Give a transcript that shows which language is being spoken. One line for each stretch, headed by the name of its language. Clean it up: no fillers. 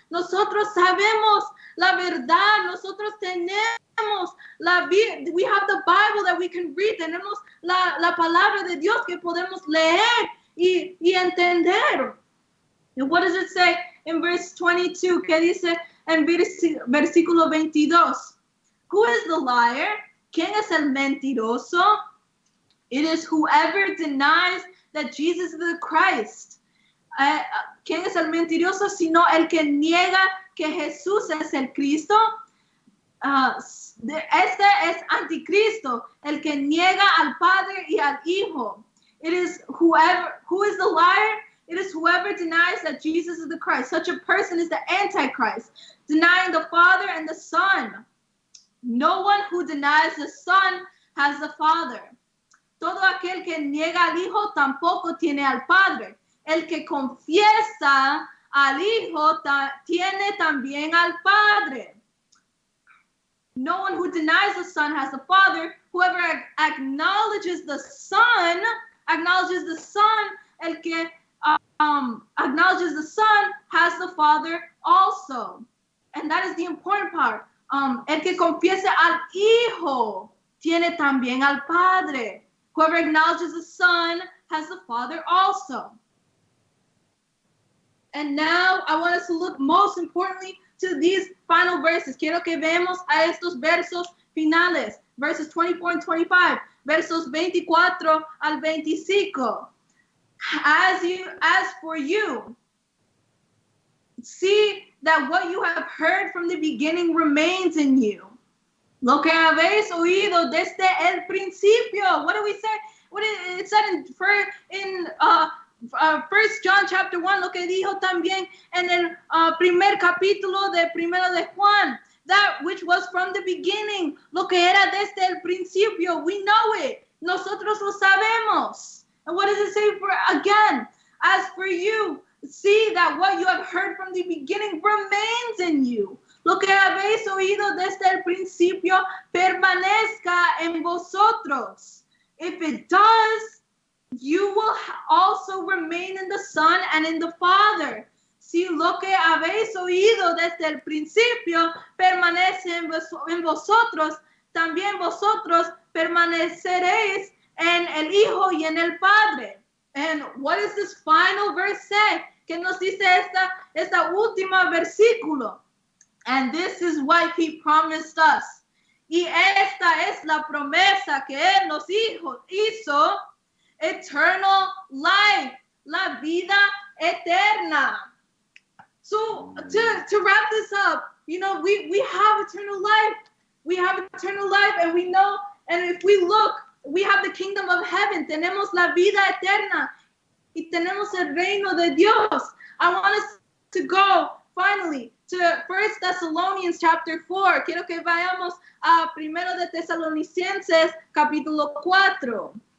Spanish: Nosotros sabemos la verdad. Nosotros tenemos
English: we have the Bible that we can read.
Spanish: Tenemos la palabra de Dios que podemos leer y entender.
English: And what does it say in verse 22?
Spanish: ¿Qué dice en versículo 22?
English: Who is the liar?
Spanish: ¿Quién es el mentiroso?
English: It is whoever denies that Jesus is the Christ.
Spanish: ¿Quién es el mentiroso? Sino el que niega que Jesús es el Cristo. Este es anticristo, el que niega al Padre y al Hijo.
English: It is who is the liar? It is whoever denies that Jesus is the Christ. Such a person is the Antichrist, denying the Father and the Son. No one who denies the Son has the Father.
Spanish: Todo aquel que niega al Hijo tampoco tiene al Padre. El que confiesa al Hijo tiene también al Padre.
English: No one who denies the Son has the Father. Whoever acknowledges the Son, acknowledges the Son.
Spanish: El que
English: acknowledges the Son has the Father also. And that is the important part.
Spanish: El que confiese al Hijo tiene también al Padre.
English: Whoever acknowledges the Son has the Father also. And now I want us to look most importantly to these final verses.
Spanish: Quiero que veamos a estos versos finales.
English: Verses 24 and 25.
Spanish: Versos 24 al 25.
English: As for you, see that what you have heard from the beginning remains in you.
Spanish: Lo que habéis oído desde el principio.
English: What do we say? It said in 1 John chapter 1,
Spanish: lo que dijo también en el primer capítulo de Primero de Juan.
English: That which was from the beginning.
Spanish: Lo que era desde el principio.
English: We know it.
Spanish: Nosotros lo sabemos.
English: And what does it say again? As for you, see that what you have heard from the beginning remains in you.
Spanish: Lo que habéis oído desde el principio permanezca en vosotros.
English: If it does, you will also remain in the Son and in the Father.
Spanish: Si lo que habéis oído desde el principio permanece en vosotros, también vosotros permaneceréis en el Hijo y en el Padre.
English: And what does this final verse say?
Spanish: ¿Qué nos dice esta última versículo?
English: And this is what he promised us.
Spanish: Y esta es la promesa que él nos hizo,
English: eternal life,
Spanish: la vida eterna.
English: So to wrap this up, we have eternal life. We have eternal life, and we know, and if we look, we have the kingdom of heaven.
Spanish: Tenemos la vida eterna. Y tenemos el reino de Dios.
English: I want us to go finally to 1 Thessalonians chapter 4.
Spanish: Quiero que vayamos a Primero de Tesalonicenses capítulo 4.